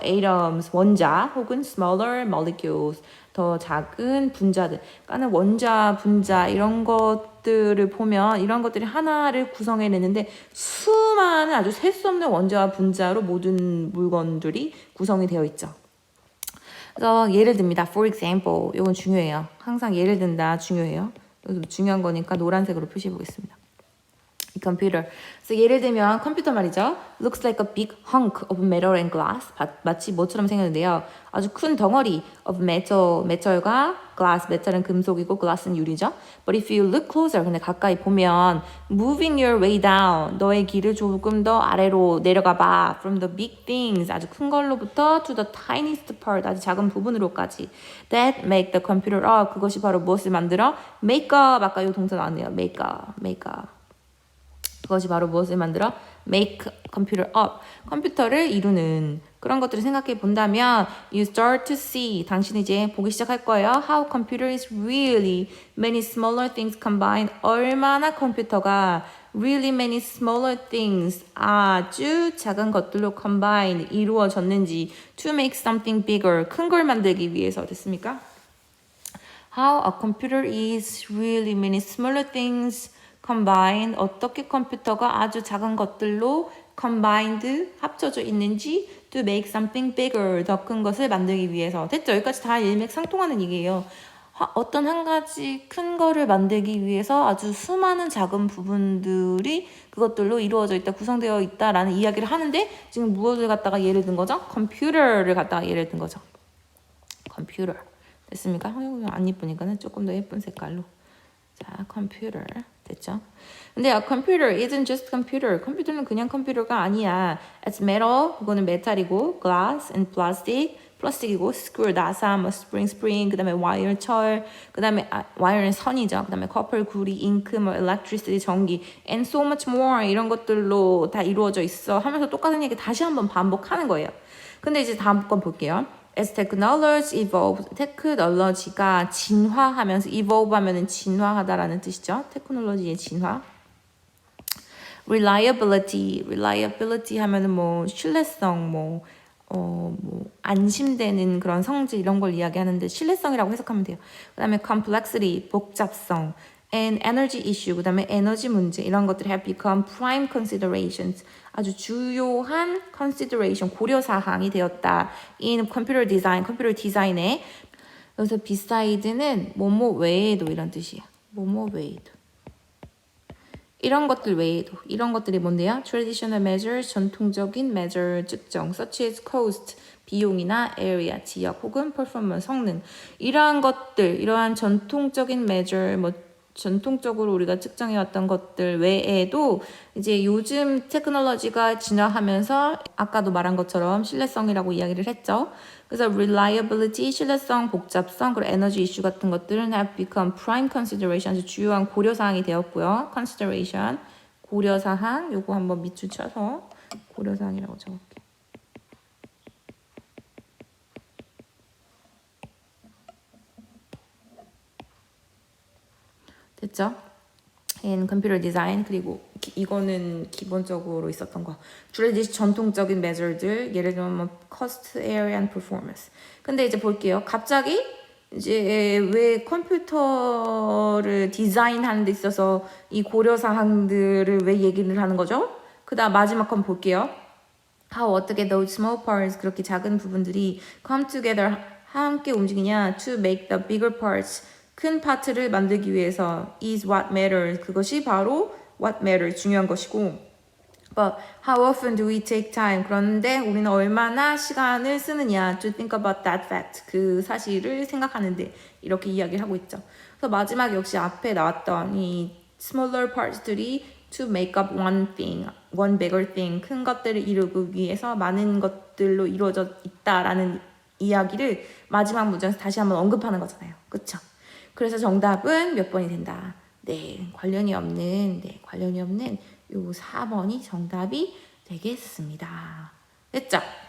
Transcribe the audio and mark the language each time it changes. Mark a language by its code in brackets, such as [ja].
[ko] atoms 원자 혹은 smaller molecules 더 작은 분자들 그러니까 원자 분자 이런 것들을 보면 이런 것들이 하나를 구성해내는데 수많은 아주 셀 수 없는 원자와 분자로 모든 물건들이 구성이 되어 있죠. 그래서 예를 듭니다. [en] For example, [ko] 이건 중요해요. 항상 예를 든다 중요해요. 그래서 중요한 거니까 노란색으로 표시해 보겠습니다. [en] computer. [ko] 그래서 예를 들면 컴퓨터 말이죠. [en] Looks like a big hunk of metal and glass. [ko] 마치 뭐처럼 생겼는데요. 아주 큰 덩어리 [en] of metal, [ko] metal과 glass, metal은 금속이고 glass는 유리죠. [en] But if you look closer, 근데 가까이 보면 moving your way down, [ko] 너의 길을 조금 더 아래로 내려가 봐. [en] From the big things, [ko] 아주 큰 걸로부터 [en] to the tiniest part, [ko] 아주 작은 부분으로까지. [en] That make the computer up. [ko] 그것이 바로 무엇을 만들어? [en] Make up. [ko] 아까 이 동사 나왔네요. [en] Make up, make up. [ko] 그것이 바로 무엇을 만들어? [en] Make computer up. [ko] 컴퓨터를 이루는 그런 것들을 생각해 본다면 [en] you start to see. [ko] 당신이 이제 보기 시작할 거예요. [en] How computer is really many smaller things combined. [ko] 얼마나 컴퓨터가 [en] really many smaller things [ko] 아주 작은 것들로 [en] combined [ko] 이루어졌는지 [en] to make something bigger. [ko] 큰 걸 만들기 위해서 됐습니까? [en] How a computer is really many smaller things combined. [ko] 어떻게 컴퓨터가 아주 작은 것들로 combined 합쳐져 있는지 [en] to make something bigger. [ko] 더 큰 것을 만들기 위해서. 됐죠? 여기까지 다 일맥상통하는 얘기예요. 어떤 한 가지 큰 거를 만들기 위해서 아주 수많은 작은 부분들이 그것들로 이루어져 있다, 구성되어 있다라는 이야기를 하는데 지금 무엇을 갖다가 예를 든 거죠? 컴퓨터를 갖다가 예를 든 거죠. 컴퓨터. 됐습니까? 안 이쁘니까는 조금 더 예쁜 색깔로. 자, 컴퓨터. 됐죠? 근데 [en] a computer isn't just computer. [ko] 컴퓨터는 그냥 컴퓨터가 아니야. [en] It's metal. [ko] 그거는 메탈이고 [en] glass and plastic. [ko] 플라스틱이고 screw, 나사, 뭐 spring, 그 다음에 wire, 철, 그 다음에 wire는 선이죠. 그 다음에 copper, 구리, ink, 뭐 electricity, 전기, and so much more 이런 것들로 다 이루어져 있어 하면서 똑같은 얘기 다시 한번 반복하는 거예요. 근데 이제 다음 건 볼게요. [en] As technology evolves, [ko] 테크놀로지가 진화하면서 evolve 하면은 진화하다라는 뜻이죠. 테크놀로지의 진화. reliability 하면은 뭐 신뢰성, 뭐 안심되는 그런 성질 이런 걸 이야기하는데 신뢰성이라고 해석하면 돼요. 그 다음에 complexity, 복잡성, [en] and energy issue, [ko] 그 다음에 에너지 문제 이런 것들이 [en] have become prime considerations. [ko] 아주 주요한 consideration, 고려사항이 되었다. [en] in computer design, [ko] 컴퓨터 디자인에. 여기서 beside는 뭐뭐 외에도 이런 뜻이에요. 뭐뭐 외에도. 이런 것들 외에도 이런 것들이 뭔데요? [en] Traditional measures, [ko] 전통적인 measure 측정, [en] such as cost, 비용이나 area, 지역 혹은 performance, 성능. [ko] 이러한 것들, 이러한 전통적인 measure, 뭐 전통적으로 우리가 측정해왔던 것들 외에도 이제 요즘 테크놀로지가 진화하면서 아까도 말한 것처럼 신뢰성이라고 이야기를 했죠. 그래서 reliability, 신뢰성, 복잡성, 그리고 에너지 이슈 같은 것들은 [en] have become prime consideration, [ko] 아주 주요한 고려사항이 되었고요. consideration, 고려사항, 요거 한번 밑줄 쳐서 고려사항이라고 적을게요. 됐죠? [en] in computer design. [ko] 그리고 이거는 기본적으로 있었던 거. traditional 전통적인 measure들, 예를 들면 뭐 [en] cost, area, and performance. [ko] 근데 이제 볼게요. 갑자기 이제 왜 컴퓨터를 디자인하는 데 있어서 이 고려사항들을 왜 얘기를 하는 거죠? 그 다음 마지막 건 볼게요. [en] how [ko] 어떻게 [en] those small parts, [ko] 그렇게 작은 부분들이 [en] come together, [ko] 함께 움직이냐 [en] to make the bigger parts, [ko] 큰 파트를 만들기 위해서 [en] is what matters. [ko] 그것이 바로 [en] what matters. [ko] 중요한 것이고. [en] But how often do we take time? [ko] 그런데 우리는 얼마나 시간을 쓰느냐 [en] to think about that fact. [ko] 그 사실을 생각하는데 이렇게 이야기를 하고 있죠. 그래서 마지막 역시 앞에 나왔던 이 smaller parts들이 [en] to make up one thing, one bigger thing. [ko] 큰 것들을 이루기 위해서 많은 것들로 이루어져 있다라는 이야기를 마지막 문장에서 다시 한번 언급하는 거잖아요. 그쵸? 그래서 정답은 몇 번이 된다. 네, 관련이 없는 요 4번이 정답이 되겠습니다. 됐죠?